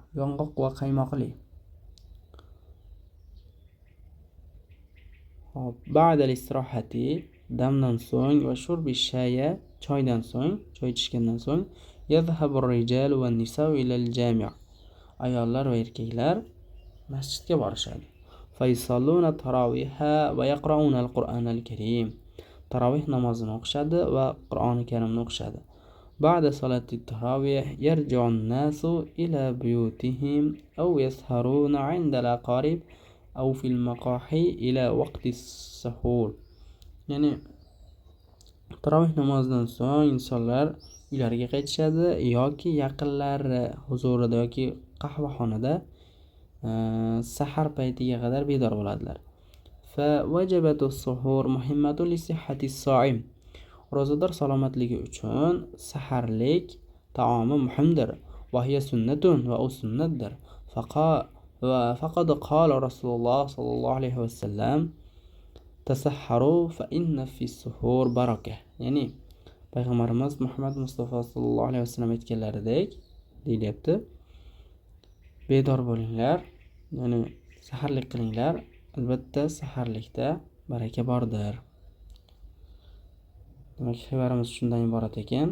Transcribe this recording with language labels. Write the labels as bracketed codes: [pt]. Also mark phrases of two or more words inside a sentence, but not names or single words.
[uz] Yong'oq va qaymoqli. Hop, [ar] بعد الاستراحة, [uz] damdan so'ng va [ar] شرب الشاي, [uz] choydan so'ng, choy ichgandan so'ng, [ar] يذهب الرجال والنساء إلى الجامع'. [uz] Ayollar va erkaklar masjidga borishadi. [ar] فيصلون التراويح ويقرؤون القرآن الكريم. [uz] Tarovih namozini o'qishadi va Qur'oni Karimni o'qishadi. [ar] بعد صلاة التراويح يرجع الناس إلى بيوتهم أو يسهرون عند الأقارب أو في المقاهي إلى وقت السحور. [uz] Ya'ni tarovih namozidan so'ng insonlar uylariga qaytishadi yoki yaqinlari huzurida yoki qahvaxonada sahar paytiga qadar bedor bo'ladilar. [ar] فوجبة السحور مهمة لصحة الصائم. [uz] Ro'zador salomatligi uchun saharlik taomi muhimdir. [ar] وهي سنة [uz] va u sunnatdir. [ar] فقد قال رسول الله صلى الله عليه وسلم تسحروا فإن في السحور بركة. [uz] Ya'ni payg'ambarimiz Muhammad Mustafa [ar] صلى الله عليه وسلم [uz] aytganlaridek deyilyapti. Bedor bo'linglar, ya'ni saharlik qilinglar. Albatta saharlikda baraka bordir. Demak, xabarimiz shundan iborat ekan.